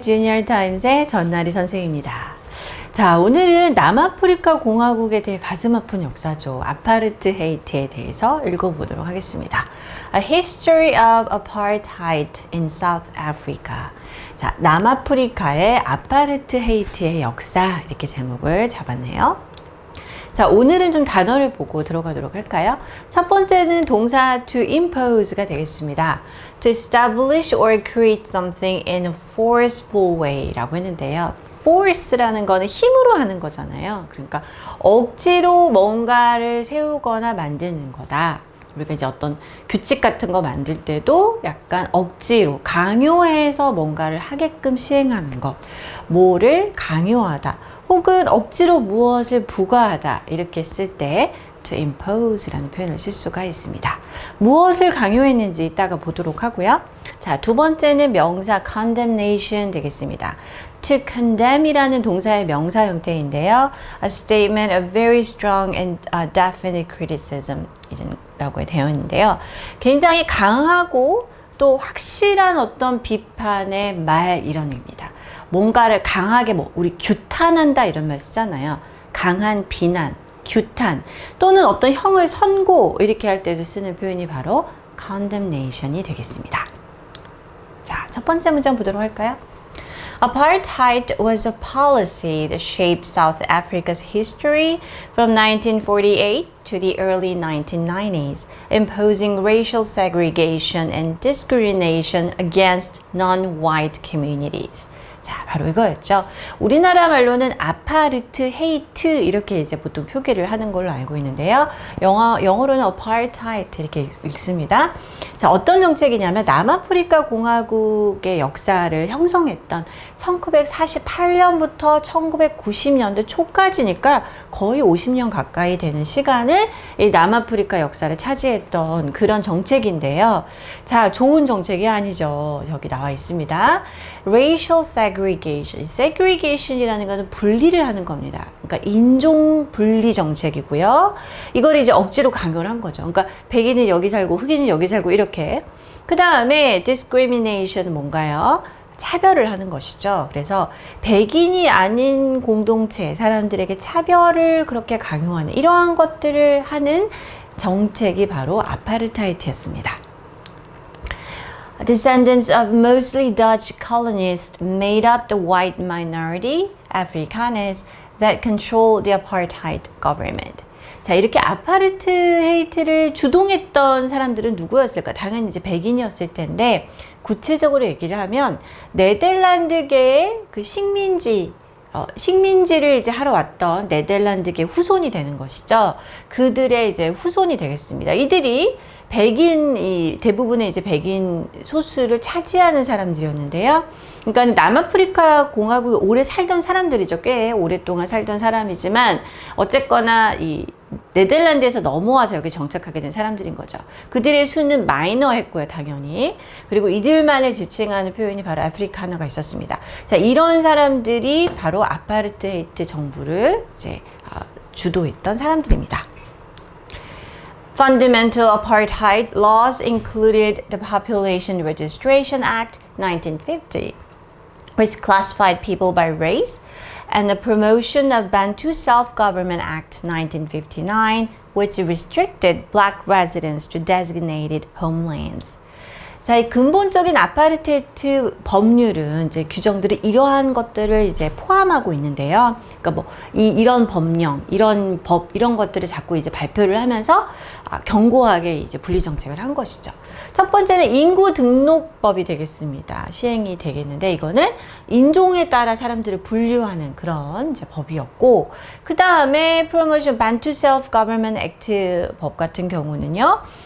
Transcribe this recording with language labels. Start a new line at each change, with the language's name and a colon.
Korean: 주니어 타임즈의 전나리 선생입니다. 자, 오늘은 남아프리카 공화국에 대해 가슴 아픈 역사죠. 아파르트헤이트에 대해서 읽어보도록 하겠습니다.
English: A History of Apartheid in South Africa.
Korean: 자, 남아프리카의 아파르트헤이트의 역사 이렇게 제목을 잡았네요. 자, 오늘은 좀 단어를 보고 들어가도록 할까요? 첫 번째는 동사 to impose가 되겠습니다.
English: To establish or create something in a forceful way
Korean: 라고 했는데요. force라는 거는 힘으로 하는 거잖아요. 그러니까 억지로 뭔가를 세우거나 만드는 거다. 우리가 이제 어떤 규칙 같은 거 만들 때도 약간 억지로 강요해서 뭔가를 하게끔 시행하는 것. 뭐를 강요하다 혹은 억지로 무엇을 부과하다 이렇게 쓸 때 to impose라는 표현을 쓸 수가 있습니다. 무엇을 강요했는지 이따가 보도록 하고요. 자, 두 번째는 명사 condemnation 되겠습니다. To condemn이라는 동사의 명사 형태인데요.
English: A statement of very strong and definite criticism
Korean: 라고 되어 있는데요. 굉장히 강하고 또 확실한 어떤 비판의 말 이런 의미입니다. 뭔가를 강하게 우리 규탄한다 이런 말 쓰잖아요. 강한 비난, 규탄 또는 어떤 형을 선고 이렇게 할 때도 쓰는 표현이 바로 condemnation이 되겠습니다. 자, 첫 번째 문장 보도록 할까요?
English: Apartheid was a policy that shaped South Africa's history from 1948 to the early 1990s, imposing racial segregation and discrimination against non-white communities.
Korean: 자, 바로 이거였죠. 우리나라 말로는 아파르트헤이트 이렇게 이제 보통 표기를 하는 걸로 알고 있는데요. 영어로는 apartheid 이렇게 읽습니다. 자, 어떤 정책이냐면 남아프리카 공화국의 역사를 형성했던 1948년부터 1990년대 초까지니까 거의 50년 가까이 되는 시간을 이 남아프리카 역사를 차지했던 그런 정책인데요. 자, 좋은 정책이 아니죠. 여기 나와 있습니다. Racial segregation. segregation이라는 것은 분리를 하는 겁니다. 그러니까 인종 분리 정책이고요. 이걸 이제 억지로 강요를 한 거죠. 그러니까 백인은 여기 살고 흑인은 여기 살고 이렇게. 그 다음에 discrimination은 뭔가요? 차별을 하는 것이죠. 그래서 백인이 아닌 공동체 사람들에게 차별을 그렇게 강요하는 이러한 것들을 하는 정책이 바로 아파르타이트였습니다.
English: Descendants of mostly Dutch colonists made up the white minority, Afrikaners, that controlled the apartheid government.
Korean: 자, 이렇게 아파르트헤이트를 주동했던 사람들은 누구였을까? 당연히 이제 백인이었을 텐데, 구체적으로 얘기를 하면, 네덜란드계의 그 식민지를 이제 하러 왔던 네덜란드계 후손이 되는 것이죠. 그들의 이제 후손이 되겠습니다. 이들이 대부분의 이제 백인 소수를 차지하는 사람들이었는데요. 그러니까 남아프리카 공화국에 오래 살던 사람들이죠. 꽤 오랫동안 살던 사람이지만 어쨌거나 이 네덜란드에서 넘어와서 여기 정착하게 된 사람들인 거죠. 그들의 수는 마이너했고요, 당연히. 그리고 이들만을 지칭하는 표현이 바로 아프리카너가 있었습니다. 자, 이런 사람들이 바로 아파르트헤이트 정부를 이제 주도했던 사람들입니다.
English: Fundamental apartheid laws included the Population Registration Act 1950, which classified people by race, and the Promotion of Bantu Self-Government Act 1959, which restricted black residents to designated homelands.
Korean: 자, 이 근본적인 아파르테이트 법률은 이제 규정들이 이러한 것들을 이제 포함하고 있는데요. 그러니까 이런 법령, 이런 법, 이런 것들을 자꾸 이제 발표를 하면서 견고하게 이제 분리 정책을 한 것이죠. 첫 번째는 인구 등록법이 되겠습니다. 시행이 되겠는데 이거는 인종에 따라 사람들을 분류하는 그런 이제 법이었고, 그 다음에 Promotion Bantu Self-Government Act 법 같은 경우는요.